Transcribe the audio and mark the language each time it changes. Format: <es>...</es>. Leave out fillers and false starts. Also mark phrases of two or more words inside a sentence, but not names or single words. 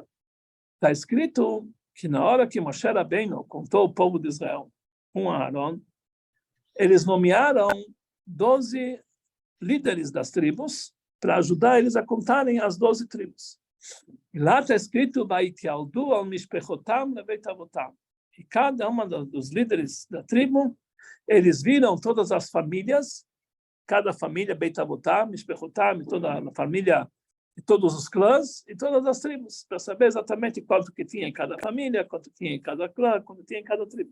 <pt>Está escrito que na hora que Moshe Rabbeinu contou o povo de Israel com Aaron, eles nomearam 12 líderes das tribos para ajudar eles a contarem as 12 tribos. E lá está escrito,</pt> <he>ויתילדו על משפחתם לבית אבתם.</he> <pt>E cada uma dos líderes da tribo, eles viram todas as famílias, cada família,</pt> <he>בית אבתם, משפחתם,</he> <pt>toda a família, e todos os clãs, e todas as tribos, para saber exatamente quanto que tinha em cada família, quanto tinha em cada clã, quanto tinha em cada tribo.</pt>